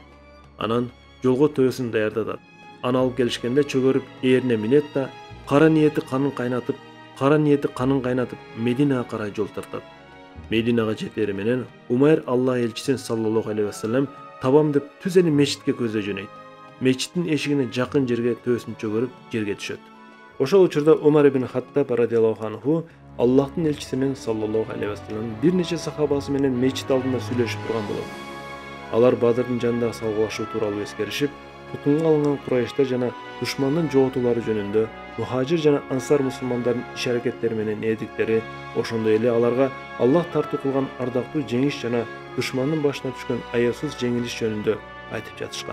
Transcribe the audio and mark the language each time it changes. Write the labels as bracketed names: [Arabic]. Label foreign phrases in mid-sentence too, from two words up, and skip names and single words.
[Kyrgyz] Анан жолго төбөсүн даярдатат. Аны алып келишкенде чөгөрүп ээрине минет да кара ниети канын кайнатып Мединага карай жол тартат. Мединага жетери менен Умайр Аллах элчисин [Arabic] صلى الله عليه وسلم [Kyrgyz] табам деп түз эле мечитке көздөй жөнөйт. Мечиттин эшигине жакын жерге төбөсүн чөгөрүп жерге түшөт. Ошол учурда Умар ибн Хаттаб [Arabic] رضي الله عنه [Kyrgyz] Аллахтын элчисинин [Arabic] صلى الله عليه وسلم [Kyrgyz] бир нече сахабасы менен мечит алдында сүйлөшүп турган болот. Алар Бадырдын жанындагы салгылашуу тууралуу эскеришип, тутунга алынган Курайштар жана душмандын жоотуулары жөнүндө Мухажир жана Ансар мусулмандардын иш-аракеттери менен эдиктери, ошондой эле аларга Аллах тартуу кылган ардактуу жеңиш жана душмандын башына түшкөн аясыз жеңилиш жөнүндө айтып жатышкан.